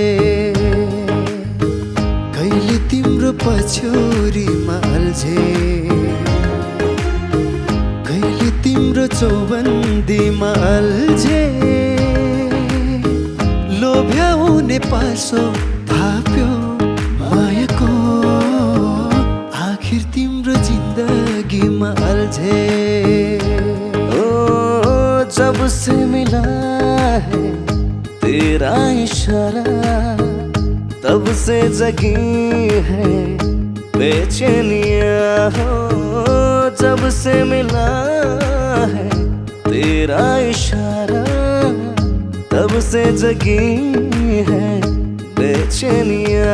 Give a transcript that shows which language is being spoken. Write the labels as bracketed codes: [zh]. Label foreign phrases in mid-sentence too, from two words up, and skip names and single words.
[ne] कहिले तिम्रो पछ्यौरीमा अल्झे, कहिले तिम्रो चौबन्दीमा अल्झे। लोभ्याउने पासो थाप्यो मायाको, आखिर तिम्रो जिन्दगीमा अल्झे। [hi] ओ जब से मिला है तेरा इशारा, तब से जगी है बेचैनियाँ हो। जब से मिला है तेरा इशारा, तब से जगी है बेचैनियाँ।